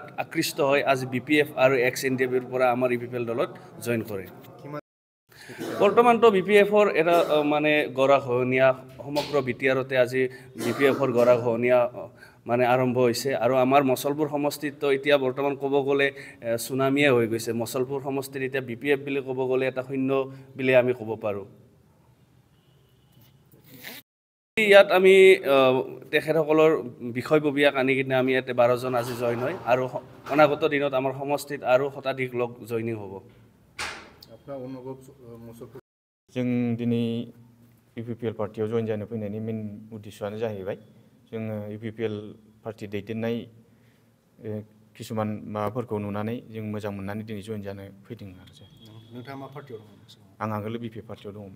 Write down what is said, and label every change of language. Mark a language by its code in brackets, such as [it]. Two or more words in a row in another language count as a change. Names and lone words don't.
[as] আকৃষ্ট হয় আজি বিপিএফ আৰু এক্স এনডিএফৰ পৰা আমাৰ ইউপিপিএল দলত জইন কৰে বৰ্তমানটো বিপিএফৰ এটা মানে গৰাখহনীয়া সমগ্ৰ বিটিআৰতে আজি বিপিএফৰ গৰাখহনীয়া মানে আৰম্ভ হৈছে আৰু আমাৰ মছলপুৰ সমষ্টিত এতিয়া বৰ্তমান ক'ব গ'লে সুনামিয়ে হৈ গৈছে মছলপুৰ সমষ্টিত এতিয়া বিপিএফ বুলি ক'ব গ'লে এটা শূন্য বুলি আমি ক'ব পাৰোঁ ইয়াত আমি তেখেতসকলৰ বিষয়ববীয়াক আনি কিনে আমি ইয়াতে 12 জন আজি জইন হয় আৰু অনাগত দিনত আমাৰ সমষ্টিত আৰু শতাধিক লোক জইনিং হ'ব আপনার অনুভব মছলপুর [brx] जों दिनै इउपिपिएल पार्टियाव जइन जानो फैनायनि मेन उद्देश्यआनो जाहैबाय जोङो इउपिपिएल पार्टी दैदेननाय किसुमान माबाफोरखौ नुनानै जों मोजां मोननानै दिनै जइन जानो फैदों आरो नोंथाङा मा पार्टियाव दंमोन आं आगोल बिपिएफ पार्टियाव दंमोन